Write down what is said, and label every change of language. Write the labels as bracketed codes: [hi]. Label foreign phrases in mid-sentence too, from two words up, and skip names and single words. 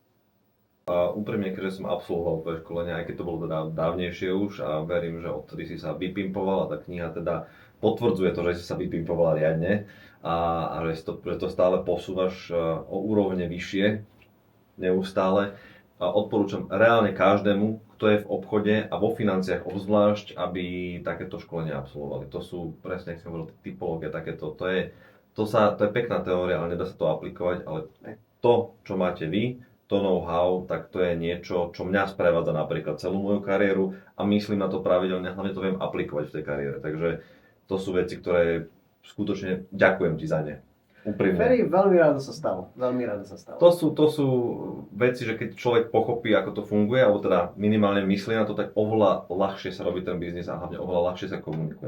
[sk] A úprimne, keďže som absolvoval to školenie, aj keď to bolo teda dávnejšie už a verím, že odtedy si sa vypimpoval a tá kniha teda potvrdzuje to, že si sa vypimpoval riadne a že to stále posúvaš o úrovne vyššie neustále. A odporúčam reálne každému, kto je v obchode a vo financiách obzvlášť, aby takéto školenie absolvovali. To sú presne, ako som hovoril, typológia, takéto. To je pekná teória, ale nedá sa to aplikovať, ale to, čo máte vy, to know-how, tak to je niečo, čo mňa sprevádza napríklad celú moju kariéru a myslím na to pravidelne, hlavne to viem aplikovať v tej kariére. Takže to sú veci, ktoré skutočne ďakujem ti za ne. Úprimne. Feri, veľmi rádo sa stalo. Veľmi rádo sa stalo. To sú veci, že keď človek pochopí, ako to funguje, alebo teda minimálne myslí na to, tak oveľa ľahšie sa robí ten biznis a hlavne oveľa ľahšie sa komunikuje.